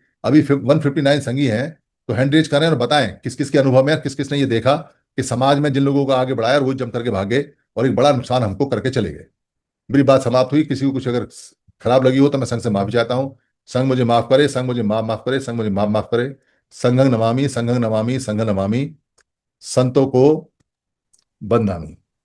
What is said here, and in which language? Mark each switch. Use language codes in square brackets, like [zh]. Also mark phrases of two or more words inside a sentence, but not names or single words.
[hi] अभी 159 संगी हैं, तो [en] hand raise [hi] करें और बताएं किस किस के अनुभव में, किस किस ने ये देखा कि समाज में जिन लोगों को आगे बढ़ाया और वो जम करके भागे और एक बड़ा नुकसान हमको करके चले गए। मेरी बात समाप्त हुई। किसी को कुछ अगर खराब लगी हो तो मैं संघ से माफी चाहता हूँ। संघ मुझे माफ करे, संघ मुझे माफ माफ करे, संघ मुझे माफ माफ करे। [pi] संघं नमामि, संघं नमामि, संघं नमामि, [hi] संतों को बदनामी।